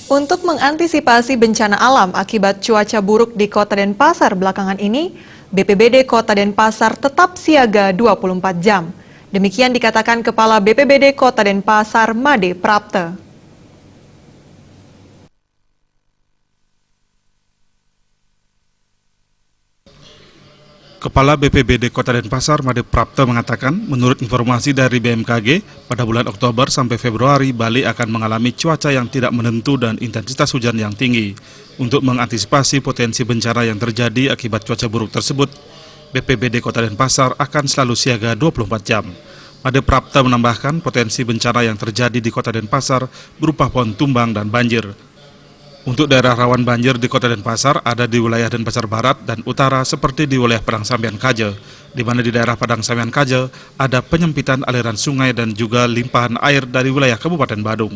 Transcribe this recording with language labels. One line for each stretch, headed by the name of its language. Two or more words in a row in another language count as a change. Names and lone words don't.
Indonesian: Untuk mengantisipasi bencana alam akibat cuaca buruk di Kota Denpasar belakangan ini, BPBD Kota Denpasar tetap siaga 24 jam. Demikian dikatakan Kepala BPBD Kota Denpasar, Made Prapte. Kepala BPBD Kota Denpasar, Made Prapte mengatakan, menurut informasi dari BMKG, pada bulan Oktober sampai Februari, Bali akan mengalami cuaca yang tidak menentu dan intensitas hujan yang tinggi. Untuk mengantisipasi potensi bencana yang terjadi akibat cuaca buruk tersebut, BPBD Kota Denpasar akan selalu siaga 24 jam. Made Prapte menambahkan potensi bencana yang terjadi di Kota Denpasar berupa pohon tumbang dan banjir. Untuk daerah rawan banjir di Kota Denpasar ada di wilayah Denpasar Barat dan Utara seperti di wilayah Padang Sambian Kaje, di mana di daerah Padang Sambian Kaje ada penyempitan aliran sungai dan juga limpahan air dari wilayah Kabupaten Badung.